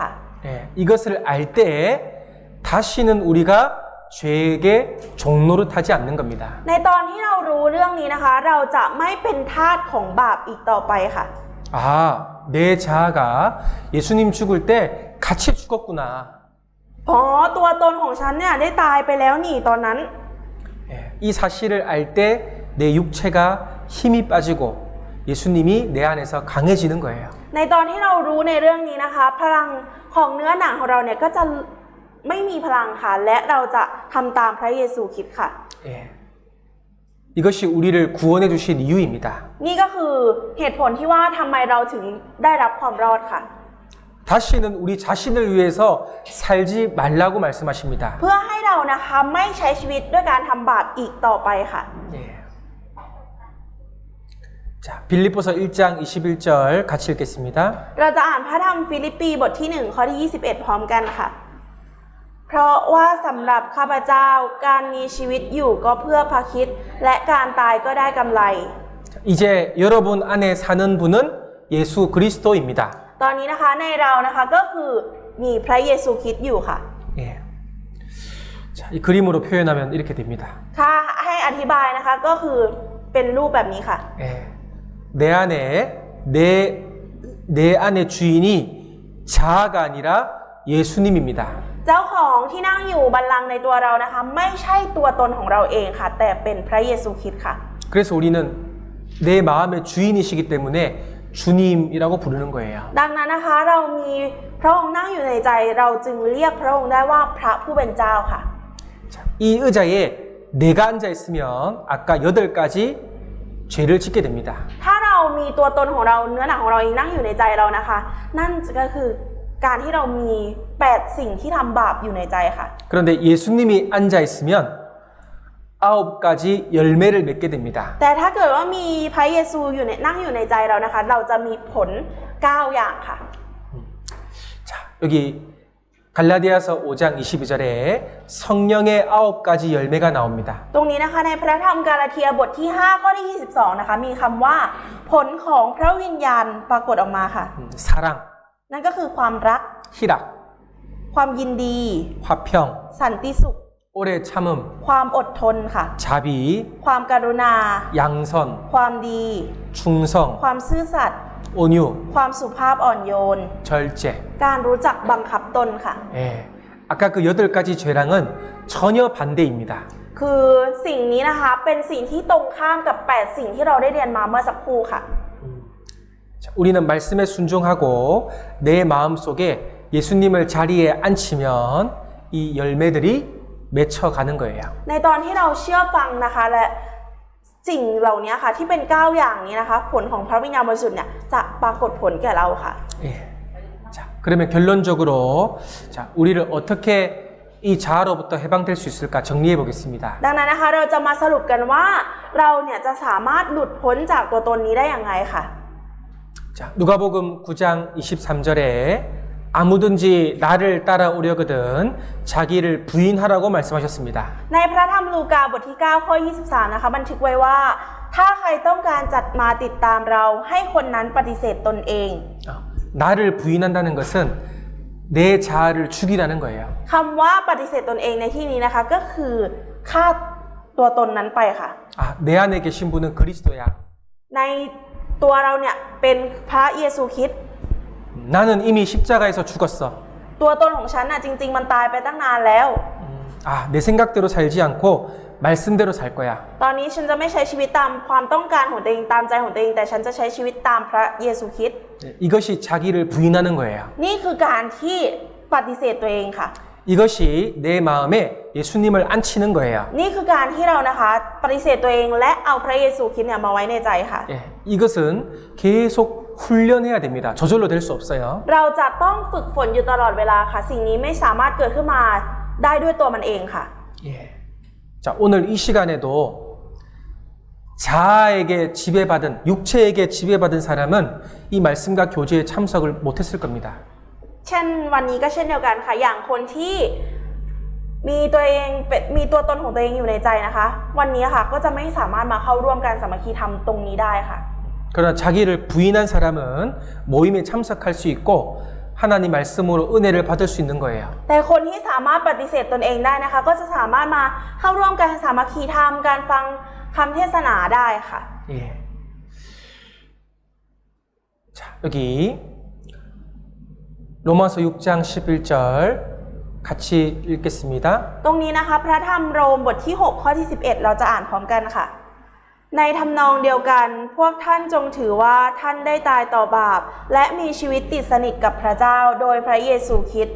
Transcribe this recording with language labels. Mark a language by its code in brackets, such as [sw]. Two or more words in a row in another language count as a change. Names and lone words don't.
[ko] 예, 이것을 알 때 다시는 우리가 죄에게 종노릇하지 않는 겁니다. [th] ในตอนที่เรารู้เรื่องนี้นะคะ เราจะไม่เป็นทาสของบาปอีกต่อไปค่ะ [ko] 아, 내 자아가 예수님 죽을 때 같이 죽었구나. [th] อ๋อตัวตนของฉันเนี่ยได้ตายไปแล้วนี่ตอนนั้น [ko] 예, 이 사실을 알 때 내 육체가 힘이 빠지고 예수님이 내 안에서 강해지는 거예요. [th] ในตอนที่เรารู้ในเรื่องนี้นะคะ พลังของเนื้อหนังของเราเนี่ยก็จะไม่มีพลังค่ะและเราจะทำตามพระเยซูคริสต์ค่ะ [ko] 예, 이것이 우리를 구원해 주신 이유입니다. [th] นี่ก็คือเหตุผลที่ว่าทำไมเราถึงได้รับความรอดค่ะ [ko] 다시는 우리 자신을 위해서 살지 말라고 말씀하십니다. [th] เพื่อให้เรานะคะไม่ใช้ชีวิตด้วยการทำบาปอีกต่อไปค่ะ [ko] 예. 자, 빌립보서 1장 21절 같이 읽겠습니다. [th] เราจะอ่านพระธรรมฟิลิปปีบทที่ 1 ข้อที่ 21 พร้อมกันค่ะ เพราะว่าสำหรับข้าพเจ้าการมีชีวิตอยู่ก็เพื่อพระคริสต์และการตายก็ได้กำไร [ko] 이제 여러분 안에 사는 분은 예수 그리스도입니다. [th] ตอนนี้นะคะในเรานะคะก็คือมีพระเยซูคริสต์อยู่ค่ะ [ko] 예. 자, 이 그림으로 표현하면 이렇게 됩니다. [th] ถ้าให้อธิบายนะคะก็คือเป็นรูปแบบนี้ค่ะ [ko] 예. 내 안에 내 안의 주인이 자아가 아니라 예수님입니다. [th] เจ้าของที่นั่งอยู่บัลลังก์ในตัวเรานะคะไม่ใช่ตัวตนของเราเองค่ะแต่เป็นพระเยซูคริสต์ค่ะ [ko] 그래서 우리는 내 마음의 주인이시기 때문에 주님이라고 부르는 거예요. [th] ดังนั้นนะคะเรามีพระองค์นั่งอยู่ในใจเราจึงเรียกพระองค์ได้ว่าพระผู้เป็นเจ้าค่ะ [ko] 자, 이 의자에 내가 앉아 있으면 아까 8가지 죄를 짓게 됩니다. [th] ถ้าเรามีตัวตนของเราเนื้อหนังของเราเองนั่งอยู่ในใจเรานะคะ นั่นก็คือการที่เรามี8สิ่งที่ทำบาปอยู่ในใจค่ะ [ko] 그런데 예수님이 앉아 있으면 9가지 열매를 맺게 됩니다. [th] แต่ถ้าเกิดว่ามีพระเยซูนั่งอยู่ในใจเรานะคะ เราจะมีผล9อย่างค่ะ [ko] 자, 여기 갈라디아서 5장 22절에 성령의 9가지 열매가 나옵니다. [th] ตรงนี้นะคะในพระธรรมกาลาเทียบทที่ 5 ข้อที่ 22 นะคะมีคำว่าผลของพระวิญญาณปรากฏออกมาค่ะ [ko] 사랑, [th] นั่นก็คือความรัก [ko] 희락, [th] ความยินดี [ko] 화평, [th] สันติสุข [ko] 오래 참음, [th] ความอดทนค่ะ [ko] 자비, [th] ความกรุณา [ko] 양선, [th] ความดี [ko] 충성, [th] ความซื่อสัตย์ [ko] 온유, [th] ความสุภาพอ่อนโยน [ko] 절제. [th] การรู้จักบังคับตนค่ะ [ko] 예, 아까 그 8가지 죄랑은 전혀 반대입니다. [th] คือสิ่งนี้นะคะเป็นสิ่งที่ตรงข้ามกับ8สิ่งที่เราได้เรียนมาเมื่อสักครู่ค่ะ [ko] 자, 우리는 말씀에 순종하고 내 마음속에 예수님을 자리에 앉히면 이 열매들이 맺혀가는 거예요. [th] ในตอนที่เราเชื่อฟังนะคะและสิ่งเหล่านี้ค่ะที่เป็น9อย่างนี้นะคะผลของพระวิญญาณบริสุทธิ์เนี่ยจะปรากฏผลแก่เราค่ะ [ko] 예. 자, 그러면 결론적으로 자, 우리를 어떻게 이 자아로부터 해방될 수 있을까 정리해 보겠습니다. [th] ดังนั้นนะคะเราจะมาสรุปกันว่าเราเนี่ยจะสามารถหลุดพ้นจากตัวตนนี้ได้อย่างไรค่ะ [ko] 자, 누가복음 9장 23절에 아무든지 나를 따라오려거든 자기를 부인하라고 말씀하셨습니다. [th] ในพระธรรมลูกาบทที่9ข้อ23นะคะบันทึกไว้ว่าถ้าใครต้องการจัดมาติดตามเราให้คนนั้นปฏิเสธตนเอง [ko] 나를 부인한다는 것은 내 자아를 죽이라는 거예요. [th] คำว่าปฏิเสธตนเองในที่นี้นะคะก็คือฆ่าตัวตนนั้นไปค่ะ [ko] 아, 내 안에 계신 분은 그리스도야. [th] ในตัวเราเนี่ยเป็นพระเยซูคริสต์ [ko] 나는 이미 십자가에서 죽었어. [th] ตัวตนของฉันน่ะจริงๆมันตายไปตั้งนานแล้ว [ko] 아, 내 생각대로 살지 않고 말씀대로 살 거야. [th] ตอนนี้ฉันจะไม่ใช้ชีวิตตามความต้องการของตัวเองตามใจของตัวเองแต่ฉันจะใช้ชีวิตตามพระเยซูคริสต์ [ko] 이것이 자기를 부인하는 거예요. [th] นี่คือการที่ปฏิเสธตัวเองค่ะ [ko] 이것이 내 마음에 예수님을 앉히는 거예요. [th] นี่คือการที่เรานะคะปฏิเสธตัวเองและเอาพระเยซูคริสต์เนี่ยมาไว้ในใจค่ะ [ko] 예, 이것은 계속 훈련해야 됩니다. 저절로 될 수 없어요. [th] เราจะต้องฝึกฝนอยู่ตลอดเวลาค่ะ สิ่งนี้ไม่สามารถเกิดขึ้นมาได้ด้วยตัวมันเองค่ะ [ko] 예. 자, 오늘 이 시간에도 자아에게 지배받은, 육체에게 지배받은 사람은 이 말씀과 교제에 참석을 못했을 겁니다. [th] เช่นวันนี้ก็เช่นเดียวกันค่ะ อย่างคนที่มีตัวเองมีตัวตนของตัวเองอยู่ในใจนะคะ วันนี้ค่ะก็จะไม่สามารถมาเข้าร่วมการสามัคคีธรรมตรงนี้ได้ค่ะ [ko] 그러나 자기를 부인한 사람은 모임에 참석할 수 있고 하나님 말씀으로 은혜를 받을 수 있는 거예요. [th] แต่คนที่สามารถปฏิเสธตนเองได้นะคะ ก็จะสามารถมาเข้าร่วมการสามัคคีธรรมการฟังคำเทศนาได้ค่ะ [ko] 예. 자, 여기 로마서 6장 11절 같이 읽겠습니다. [th] ตรงนี้นะคะพระธรรมโรมบทที่ 6 ข้อที่ 11 เราจะอ่านพร้อมกันค่ะ ในทำนองเดียวกันพวกท่านจงถือว่าท่านได้ตายต่อบาปและมีชีวิตติดสนิทกับพระเจ้าโดยพระเยซูคริสต์